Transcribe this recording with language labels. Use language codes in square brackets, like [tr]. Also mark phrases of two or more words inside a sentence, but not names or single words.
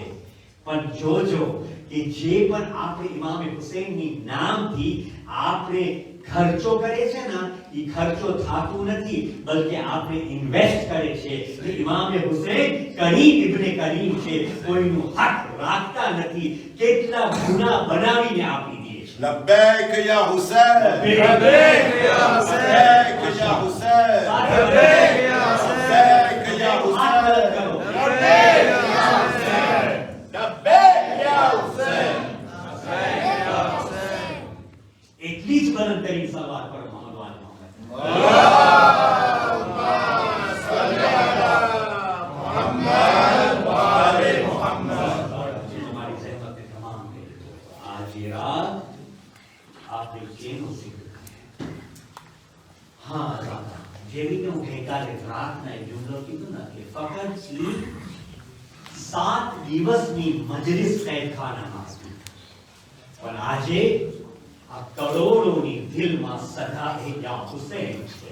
[gu] પણ જોજો કે જે પણ આપણે ઇમામ હુસૈનની નામથી આપણે ખર્ચો કરે છે ને, એ ખર્ચો થાતું નથી, બલકે આપણે ઇન્વેસ્ટ કરે છે કે ઇમામ હુસૈન [ar] كريم ابن كريم [gu] છે, કોઈનું હક રાખતા નથી, કેટલા ગુનાહ બનાવીને આપી દે છે. [ar] لبيك يا حسين لبيك يا حسين لبيك يا حسين لبيك يا حسين لبيك يا [gu] હાથ [ar] حسين [gu] મદદ કરો. [ar] لبيك يا حسين لبيك يا حسين لبيك يا حسين [gu] એટલી જ બલંદ કરીને સલવાત કરો [ar] محمد وآل محمد. اللهم صل على محمد وآل محمد [hi] हमारी ज़हमत तमाम है. आज ये रात आपने [gu] જેનો જિક્ર કર્યો. હા દાદા, જેવી કે હું ગઈકાલે રાતના એ જુમલો કીધું ને કે ફક્ત ઈ 7 દિવસની મજલિસ કૈદખાનામાં હતી, પણ આજે આ કરોડોની દિલમાં સદા એ [ar] يا حسين [gu] છે.